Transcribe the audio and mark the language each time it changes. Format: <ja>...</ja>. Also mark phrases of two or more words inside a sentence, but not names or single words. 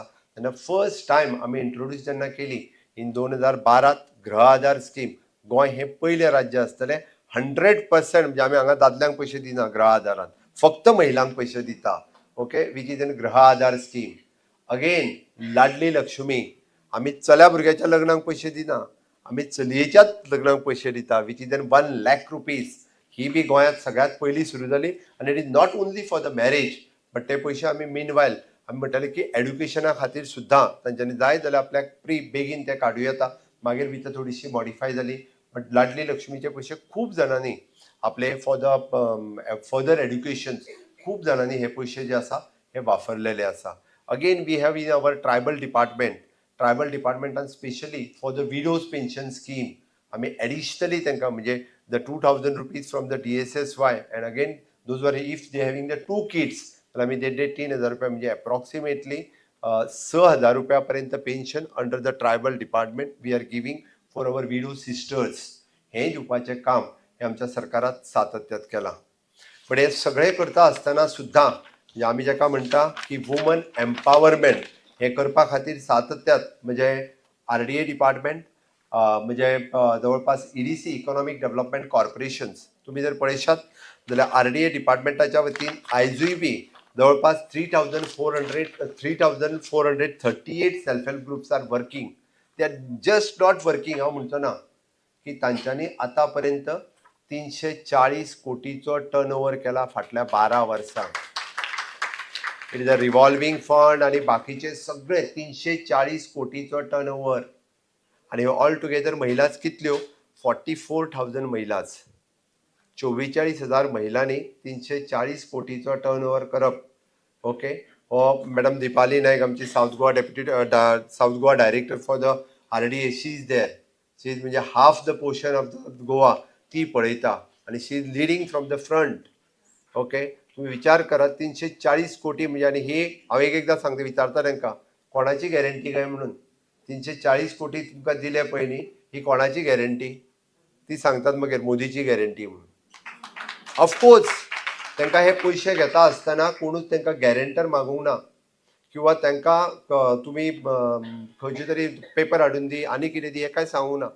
<kok>तेन्ना</kok> <en>first time</en> <kok>आमी इंट्रोड्यूस जेन्ना केली इन 2012 गृह आधार स्कीम गोंय हें पयलें राज्य आसतलें 100% म्हणजे आमी हांगा दादल्यांक पयशे दिना गृह आधारांत, फक्त महिलांक पयशे दिता. ओके,</kok> <en>which is an</en> <kok>गृह आधार स्कीम. अगेन लाडली लक्ष्मी आमी चल्या भुरग्याच्या लग्नाक पयशे दिना, आमी चलयेच्याच लग्नाक पयशे दिता</kok> <en>which is an 1 lakh rupees.</en> <kok>ही बी गोंयांत सगळ्यात पयली सुरू जाली आनी</kok> <en>it is not only for the marriage but</en> <kok>ते पयशे आमी मीनवायल आमी म्हणटाले की एड्युकेशना खातीर सुद्दां तांच्यांनी जाय जाल्यार आपल्याक बेगीन ते काडूं येता. मागीर भितर थोडीशी मॉडिफाय जाली बट लाडली लक्ष्मीचे पयशे खूब जाणांनी आपले</kok> <en>for the further education</en> <kok>खूब जाणांनी हे पयशे जे आसा हे वापरलेले आसा.</kok> <en>again we have in our tribal departmentan specially for the widows pension scheme</en> <kok>आमी एडिशनली तांकां म्हणजे</kok> <en>the 2000 rupees from the DSSY and again those were if they having the 2 kids</en> <kok>जाल्यार आमी ते 3000 रुपया म्हणजे एप्रॉक्सिमेटली 6000 रुपया पर्यंत</kok> <en>pension under the tribal department we are giving for our widow sisters.</en> <kok>हें दिवपाचें काम हे आमच्या सरकारान सातत्यात केलां. पण हे सगळें करता आसतना सुद्दां म्हणजे आमी जाका म्हणटा की</kok> <en>women empowerment</en> <kok>हे करपा खातीर सातत्यात म्हणजे</kok> <en>RDA department</en> <kok>म्हणजे जवळपास</kok> <en>EDC economic development corporations</en> <kok>तुमी जर पळयशात जाल्यार RDA डिपार्टमेंटाच्या वतीन आयजूय बी जवळपास 3,438</kok> <en>self help groups are working. they are just not working</en> <kok>हांव म्हणचो ना की तांच्यांनी आतां पर्यंत 340 कोटीचो</kok> <en>turn over</en> <kok>केला फाटल्या 12 वर्सां.</kok> <en>it is a revolving fund</en> <kok>आनी बाकीचे सगळे 340 कोटीचो</kok> <en>turn over</en> <kok>आनी</kok> <en>all together</en> <kok>महिलाच कितल्यो 44,000 महिलाच. 44,000 महिलांनी 340 कोटीचो</kok> <en>turn over</en> <kok>करप.</kok> <en>ओके, हो मॅडम दिपाली नायक आमची South Goa director for the RDA she is there. she is म्हणजे half the portion of the Goa</en> <kok>ती पळयता आनी</kok> <en>she is leading from the front.</en> <kok>ओके, तुम्ही विचार करात 340 कोटी म्हणजे, आणि हे हांव एकदां सांगता विचारता तांकां कोणाची गॅरंटी काय म्हणून 340 कोटी तुमकां दिले पळय न्ही, ही कोणाची गॅरंटी? ती सांगतात मागीर मोदीची गॅरंटी म्हणून. ऑफकोर्स तांकां हे पयशे घेता आसतना कोणूच तांकां गॅरंटर मागूंक ना, किंवा तांकां तुमी खंयचे तरी पेपर हाडून दी आनी कितें दी, हें कांय सांगूंक ना.</kok>